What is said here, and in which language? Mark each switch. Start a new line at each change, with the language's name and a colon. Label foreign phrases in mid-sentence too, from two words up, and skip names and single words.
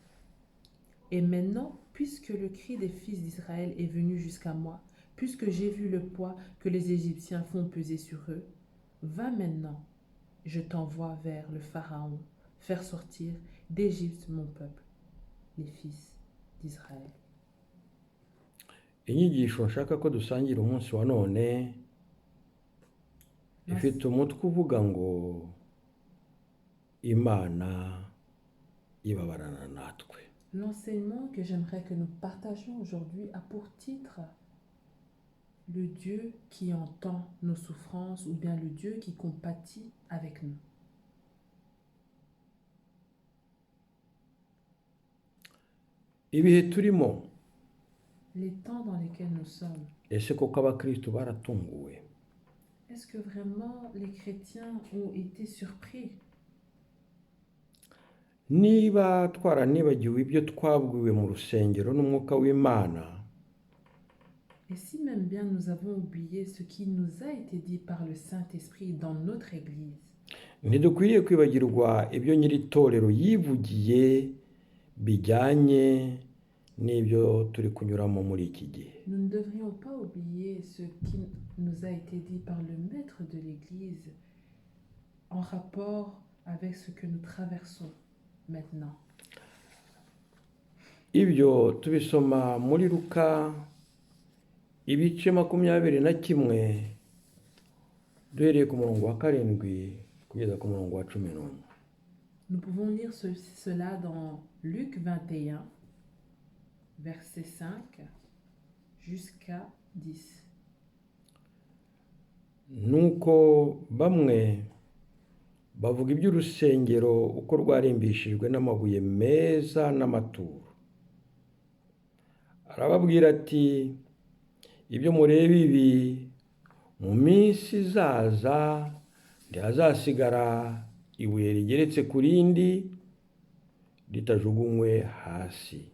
French: Et maintenant, puisque le cri des fils d'Israël est venu jusqu'à moi, puisque j'ai vu le poids que les Égyptiens font peser sur eux, va maintenant, je t'envoie vers le Pharaon, faire sortir d'Égypte mon peuple, les fils d'Israël.
Kinyarwanda: Inyigisho nshaka ko dusangira umunsi wa none ifite umutwe uvuga ngo Imana ibabarana natwe.
French: L'enseignement que j'aimerais que nous partagions aujourd'hui a pour titre le Dieu qui entend nos souffrances ou bien le Dieu qui compatit avec nous.
Kinyarwanda: Ibihe turimo,
French: Les temps dans lesquels nous sommes,
Kinyarwanda: ese koko abakristo baratunguwe?
French: est-ce que vraiment les chrétiens ont été surpris?
Kinyarwanda: Niba twaranibagiwe ibyo twabwiwe mu rusengero n'umwuka w'Imana,
French: Et si même bien nous avons oublié ce qui nous a été dit par le Saint-Esprit dans notre Église,
Kinyarwanda: ntidukwiriye kwibagirwa ibyo nyir'itorero yivugiye bijyanye n'ibyo turi kunyuramo muri iki gihe.
French: nous ne devrions pas oublier ce qui nous a été dit par le maître de l'Église en rapport avec ce que nous traversons maintenant.
Kinyarwanda: Ibyo tubisoma muri Luka ibice 21 duhereye ku murongo wa 7 kugeza ku murongo wa 11.
French: Nous pouvons lire cela dans Luc 21, verset 5 jusqu'à 10.
Kinyarwanda: Nuko bamwe bavuga iby'urusengero uko rwarimbishijwe n'amabuye meza n'amaturo. Arababwira ati, ibyo mureba ibi mu minsi izaza ntihazasigara ibuye rigeretse ku rindi ritajugunywe hasi.